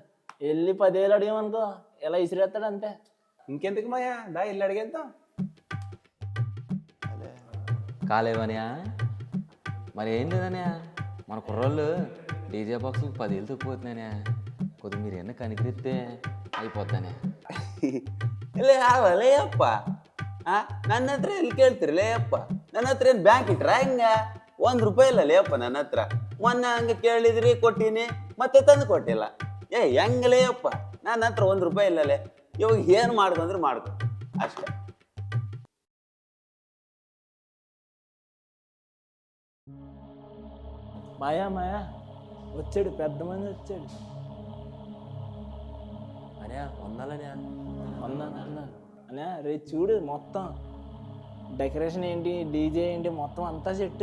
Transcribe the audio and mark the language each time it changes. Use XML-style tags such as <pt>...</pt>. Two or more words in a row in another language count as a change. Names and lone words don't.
<te>వెళ్ళి 10,000 అడిగామనుకో ఇలా ఇసిరేస్తాడు అంతే. ఇంకెందుకు మాయా, దా ఇల్లు అడిగేద్దాం. కాలేవనియా? మరి ఏం లేదనియా, మన కుర్రోళ్ళు డీజే బాక్స్కి 10,000 తక్కువవుతున్నాయా, కొద్దిగా మీరు ఎన్న కనికరిస్తే అయిపోద్దానే.</te> <kn>ಲೇ ಅಪ್ಪ, ನನ್ನ ಹತ್ರ ಎಲ್ಲಿ ಕೇಳ್ತೀರಿ ಲೇ ಅಪ್ಪ? ನನ್ನ ಹತ್ರ ಏನು ಬ್ಯಾಂಕ್ ಇಟ್ರಾ ಹಿಂಗ? ₹1 ಇಲ್ಲ ಲೇ ಅಪ್ಪ ನನ್ನ ಹತ್ರ. ಮೊನ್ನೆ ಹಂಗೆ ಕೇಳಿದ್ರಿ ಕೊಟ್ಟೀನಿ, ಮತ್ತೆ ತಂದು ಕೊಟ್ಟಿಲ್ಲ. ಹೆಂಗಲೇ ಅಪ್ಪ, ನನ್ನ ಹತ್ರ ₹1 ಇಲ್ಲಲೇ. ಇವಾಗ ಏನು ಮಾಡ್ಕೊಂಡ್ರೆ ಮಾಡ್ಕೊ ಅಷ್ಟೇ.</kn> <te>మాయా మాయా వచ్చాడు, పెద్ద మంది వచ్చాడు. అనియా వందాలనియా? అన్నా అనే రేపు చూడు మొత్తం డెకరేషన్ ఏంటి, డీజే ఏంటి, మొత్తం అంతా సెట్.</te>